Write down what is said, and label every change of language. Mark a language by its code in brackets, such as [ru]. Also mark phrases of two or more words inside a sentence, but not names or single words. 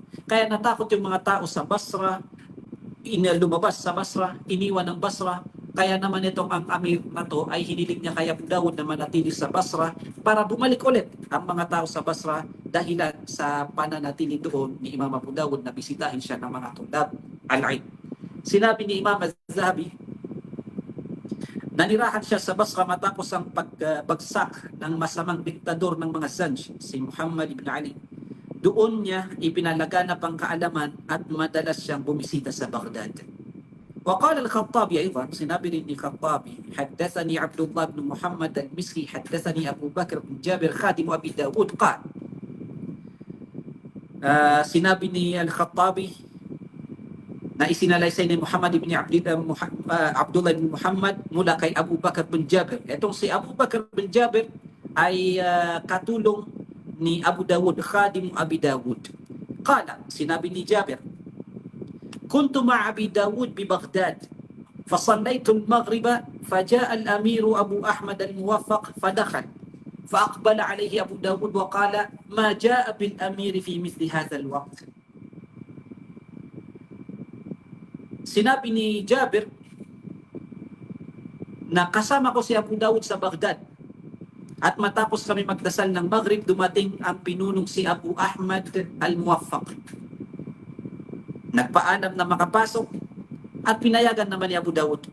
[tl] Kaya natakot yung mga tao sa Basra, lumabas sa Basra, iniwan ng Basra. Kaya naman itong ang Amir na to ay hiniling niya kay Abu Dawud na manatili sa Basra para bumalik ulit ang mga tao sa Basra dahilan sa pananatili doon ni Imam Abu Dawud na bisitahin siya ng mga [ar] طلاب العلم. [tl] Sinabi ni Imam Az-Zahabi, nanirahan siya sa Basra matapos ang pagbagsak ng masamang diktador ng mga Zanj, si Muhammad ibn Ali. Doon niya ipinalaganap ang kaalaman at madalas siyang bumisita sa Baghdad. [ar] وقال الخطابي أيضا سنابر الخطابي حدثني عبد الله بن محمد المصري حدثني أبو بكر بن جابر خادم أبي داود قال [tl] sinabi ni Al-Khattabi na isinalaysay ni Muhammad ibn Abdullah ibn Muhammad mula kay Abu Bakr bin Jabir. Itong si Abu Bakr bin Jabir ay katulong ni Abu Dawud, [ar] خادم أبي داود. قال, [tl] sinabi ni Jabir, [ar] كنت مع أبي داود ببغداد فصليت المغرب فجاء الأمير أبو أحمد الموفق فدخل فأقبل عليه أبو داود وقال ما جاء بالأمير في مثل هذا الوقت. [tl] Sinabi ni Jabir na kasama ko si Abu Dawud sa Baghdad at matapos kami magdasal ng Maghrib, dumating ang pinunong si Abu Ahmad al-Muwaffaq. Nagpaalam na makapasok at pinayagan naman ni Abu Dawud.